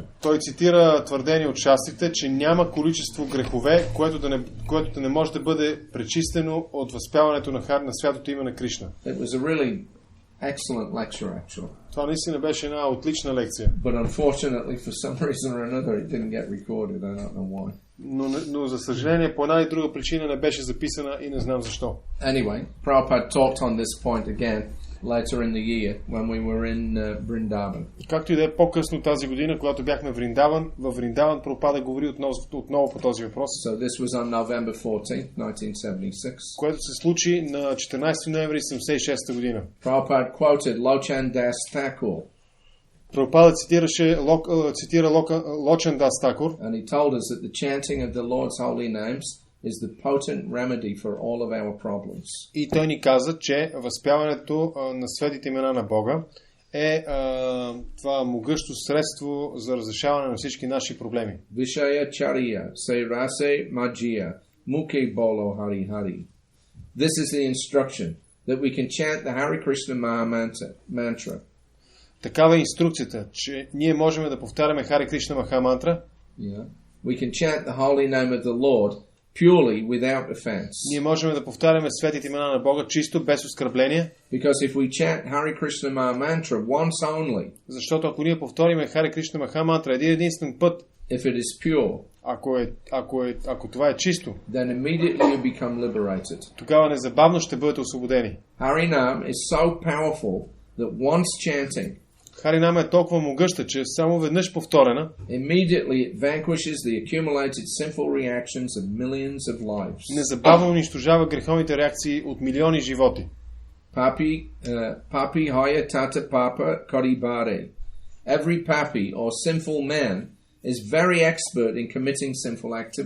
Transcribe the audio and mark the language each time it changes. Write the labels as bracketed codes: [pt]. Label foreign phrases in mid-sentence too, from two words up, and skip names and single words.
[bg] Той цитира твърдение от шастрите, че няма количество грехове, което да не може да бъде пречистено от възпяването на святото име на Кришна. [en] It was a really excellent lecture, actually. [bg] Това наистина беше една отлична лекция. [en] But unfortunately, for some reason or another, it didn't get recorded. I don't know why. [bg] Но за съжаление, по една и друга причина не беше записана и не знам защо. [en] Anyway, Prabhupada talked on this point again later in the year when we were in Vrindavan. [bg] Както и да е, по-късно тази година, когато бяхме във Вриндаван, Прабхупада говори отново по този въпрос. [en] So this was on November 14, 1976. [bg] Което се случи на 14 ноември 1976 година. [en] Prabhupada quoted Lochan Das Thakur. [bg] Прабхупада цитира Лочан Дас Такур. [en] And he told us that the chanting of the Lord's holy names is the potent remedy for all of our problems. [bg] И той ни каза, че възпяването на светите имена на Бога е това могъщо средство за разрешаване на всички наши проблеми. [bn] বিষয় ছাড়িয়া সে রসে মজিয়া মুখে বল হরি হরি. [en] This is the instruction that we can chant the Hare Krishna mantra. [bg] Такава е инструкцията, че ние можем да повтаряме Харе Кришна Маха мантра. [en] Yeah. We can chant the holy name of the Lord purely without offense. [bg] Ние можем да повтаряме светите имена на Бога чисто, без оскърбление. [en] Because if we chant Hare Krishna mantra once only, [bg] защото ако ние повториме Харе Кришна Маха мантра единствен път, [en] if it is pure, [bg] ако това е чисто, [en] then immediately you become liberated. [bg] Тогава незабавно ще бъдете освободени. [en] Harinam is so powerful that once chanting, [bg] Харинама е толкова могъща, че само веднъж повторена, [en] immediately it vanquishes the accumulated sinful reactions of millions of lives. [bg] Незабавно унищожава греховните реакции от милиони животи. [bn] পাপী হয় তত পাপ করিবারে. [en] Every papi or sinful man is very expert in committing sinful activities.